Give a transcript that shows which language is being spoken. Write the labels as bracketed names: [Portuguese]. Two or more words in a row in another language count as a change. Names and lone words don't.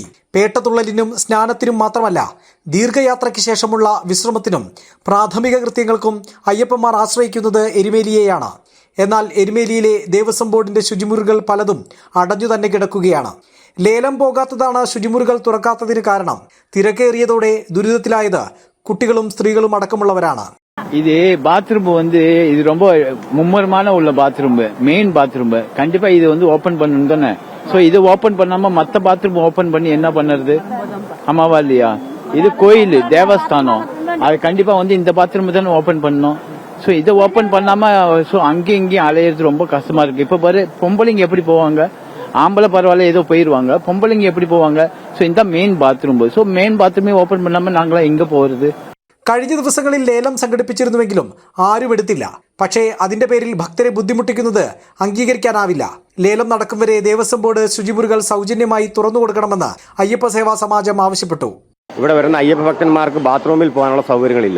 [Malayalam] പേട്ടതുള്ളലിനും സ്നാനത്തിനും മാത്രമല്ല, ദീർഘയാത്രയ്ക്ക് ശേഷമുള്ള വിശ്രമത്തിനും പ്രാഥമിക കൃത്യങ്ങൾക്കും അയ്യപ്പന്മാർ ആശ്രയിക്കുന്നത് എരുമേലിയെയാണ്. എന്നാൽ എരുമേലിയിലെ ദേവസ്വം ബോർഡിന്റെ ശുചിമുറികൾ പലതും അടഞ്ഞു തന്നെ കിടക്കുകയാണ്. ലേലം പോകാത്തതാണ് ശുചിമുറികൾ തുറക്കാത്തതിന് കാരണം. തിരക്കേറിയതോടെ ദുരിതത്തിലായത് കുട്ടികളും സ്ത്രീകളും അടക്കമുള്ളവരാണ്. [Tamil] இது பாத்ரூம் இது ரொம்ப மும்முரமான உள்ள பாத்ரூம், [English] main bathroom. [Tamil] கண்டிப்பா இது ஓபன் பண்ணணும் தானே. சோ இது ஓபன் பண்ணாம மத்த [English] bathroom open [Tamil] பண்ணி என்ன பண்ணுறது? ஆமாவா இல்லையா? இது கோயில் தேவஸ்தானம், அது கண்டிப்பா இந்த பாத்ரூம் தானே ஓபன் பண்ணணும். சோ இதை ஓபன் பண்ணாம அங்கேயும் இங்கேயும் அலையிறது ரொம்ப கஷ்டமா இருக்கு. இப்ப பாரு, பொம்பளைங்க எப்படி போவாங்க? ஆம்பளை பரவாயில்ல ஏதோ போயிருவாங்க, பொம்பளைங்க எப்படி போவாங்க? சோ இந்த [English] main bathroom. [Tamil] சோ [English] main bathroom [Tamil] ஓபன் பண்ணாம நாங்களாம் எங்க போறது? [Malayalam] കഴിഞ്ഞ ദിവസങ്ങളിൽ ലേലം സംഘടിപ്പിച്ചിരുന്നുവെങ്കിലും ആരും എടുത്തില്ല. പക്ഷേ അതിന്റെ പേരിൽ ഭക്തരെ ബുദ്ധിമുട്ടിക്കുന്നത് അംഗീകരിക്കാനാവില്ല. ലേലം നടക്കും വരെ ദേവസ്വം ബോർഡ് ശുചിമുറികൾ സൗജന്യമായി തുറന്നു കൊടുക്കണമെന്ന് അയ്യപ്പ സേവാ സമാജം ആവശ്യപ്പെട്ടു. ഇവിടെ വരുന്ന അയ്യപ്പ ഭക്തന്മാർക്ക് ബാത്റൂമിൽ പോകാനുള്ള സൗകര്യങ്ങളില്ല.